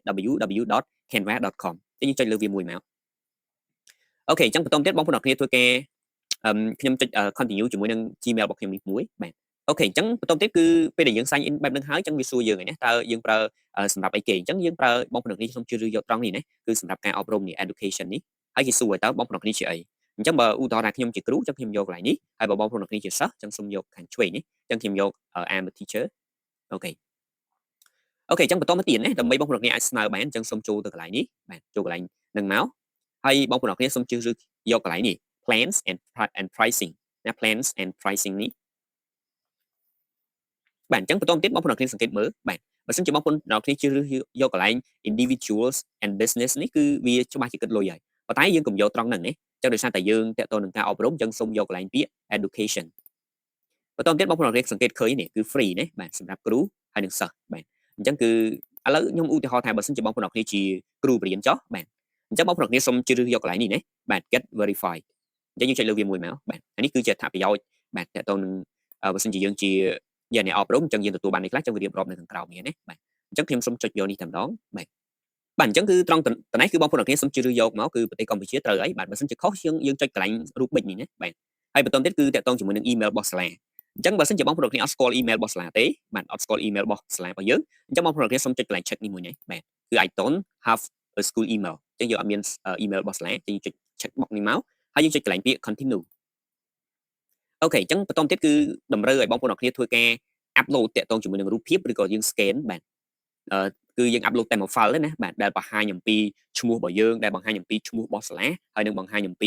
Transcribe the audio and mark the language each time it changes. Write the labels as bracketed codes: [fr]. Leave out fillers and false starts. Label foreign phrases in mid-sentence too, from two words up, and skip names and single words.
[km] www.canva.com ចឹងយើងចុចលើវាមួយមកអូខេអញ្ចឹងបន្តទៀតបងប្អូនអរគ្នាធ្វើការខ្ញុំចុច continue ជាមួយនឹង Gmail របស់ខ្ញុំនេះមួយបាទអូខេអញ្ចឹងបន្តទៀតគឺពេលដែលយើង sign in បែបហ្នឹងហើយអញ្ចឹងវាសួរយើងហើយណាតើយើងប្រើសម្រាប់អីគេអញ្ចឹងយើងប្រើបងប្អូនគ្នាខ្ញុំជ្រើសយកត្រង់នេះណាគឺសម្រាប់ការអប់រំនេះ education នេះហើយគេសួរតើបងប្អូនគ្នាជាអីអញ្ចឹងបើឧទាហរណ៍ថាខ្ញុំជាគ្រូអញ្ចឹងខ្ញុំយកកន្លែងនេះហើយបើបងប្អូនគ្នាជាសិស្សអញ្ចឹងសូមយកខាងឆ្វេងនេះអញ្ចឹងខ្ញុំយក [en] I'm a teacher [km] អូខេអញ្ចឹងបន្តមកទៀតណាដើម្បីបងប្អូនគ្នាអាចស្នើបានអញ្ចឹងសូមចូលទៅកន្លែងនេះបាទចូលកន្លែងហ្នឹងមកហើយបងប្អូនគ្នាសូមជ្រើសយកកន្លែងនេះ [en] plans and pricing [km] ណា [en] plans and pricing [km] នេះ បាទអញ្ចឹងបន្តទៀតបងប្អូនគ្នាសង្កេតមើលបាទបើសិនជាបងប្អូនគ្នាជ្រើសយកកន្លែង [en] individuals and business [km] នេះគឺវាច្បាស់ជាគិតលុយហើយប៉ុន្តែយើងកុំយកត្រង់ហ្នឹងណាអញ្ចឹងដោយសារតែយើងតេតទៅនឹងការអប់រំអញ្ចឹងសូមយកកន្លែងពាក្យ education បន្តទៀតបងប្អូនគ្នាសង្កេតឃើញនេះគឺ free ណាបាទសម្រាប់គ្រូហើយនិងសិស្សបាទអញ្ចឹងគឺឥឡូវខ្ញុំឧទាហរណ៍ថាបើសិនជាបងប្អូនគ្នាជាគ្រូបរិញ្ញាបត្រចុះបាទអញ្ចឹងបងប្អូនគ្នាសូមជ្រើសយកកន្លែងនេះណាបាទ [en] get verified [km] អញ្ចឹងយើងចុចលើវាមួយមកបាទ នេះគឺជាអត្ថប្រយោជន៍បាទតើតើនឹងបើសិនជាយើងជាអ្នកអប់រំអញ្ចឹងយើងទទួលបាននេះខ្លះអញ្ចឹងវារៀបរាប់នៅខាងក្រោមនេះណាបាទអញ្ចឹងខ្ញុំសូមចុចយកនេះតែម្ដងបាទបាទអញ្ចឹងគឺត្រង់តនេះគឺបងប្អូនគ្នាសូមជ្រើសយកមកគឺប្រទេសកម្ពុជាត្រូវហើយបាទបើសិនជាខុសយើងចុចកន្លែងរូបប៊ិចនេះណាបាទហើយបន្តទៀតគឺតកតងជាមួយនឹង email របស់សាលាអញ្ចឹងបើសិនជាបង ប្អូនគ្នាអត់ស្គាល់ email របស់សាលាទេបាទអត់ស្គាល់ email របស់សាលារបស់យើងអញ្ចឹងបងប្អូនគ្នាសូមចុចកន្លែង check នេះមួយនេះបាទគឺ [en] I don't have a school email [km] អញ្ចឹងយើងអត់មាន email របស់សាលាយើងចុច [en] check box [km] នេះមកហើយយើងចុចកន្លែងពាក្យ continue អូខេអញ្ចឹងបន្តទៀត គឺតម្រូវឲ្យបងប្អូនគ្នាធ្វើការ upload តាក់ទងជាមួយនឹងរូបភាពឬក៏យើង scan បាទគឺយើង upload តែមួយ file ទេណាបាទដែលបង្ហាញអំពីឈ្មោះរបស់យើងដែលបង្ហាញអំពីឈ្មោះរបស់សាលាហើយនឹងបង្ហាញអំពី